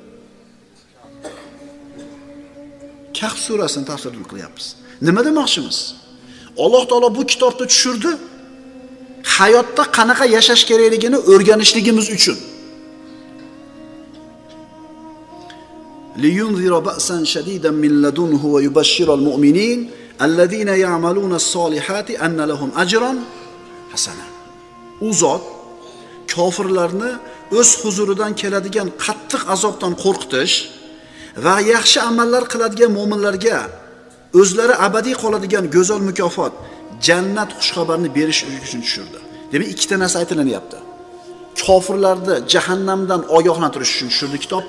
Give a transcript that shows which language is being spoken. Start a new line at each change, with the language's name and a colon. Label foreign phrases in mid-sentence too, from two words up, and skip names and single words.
Uzbek: Kahf surasini tafsir qilyapmiz. Nima demoqchimiz? Alloh taolo bu kitobni tushirdi, hayotda qanaqa yashash kerakligini o'rganishligimiz uchun.
Arabic: لينذر بأسا شديدا من لدنه ويبشر المؤمنين الذين يعملون الصالحات أن لهم أجرا حسنا.
Uzbek: U zot kofirlarni o'z huzuridan keladigan qattiq azobdan qo'rqitish va yaxshi amallar qiladigan mu'minlarga o'zlari abadiy qoladigan go'zal mukofot, jannat xushxabarini berish uchun tushirdi. Demak, ikkita narsa aytilyapti. Kofirlarni jahannamdan ogohlantirish uchun tushirdi kitobni.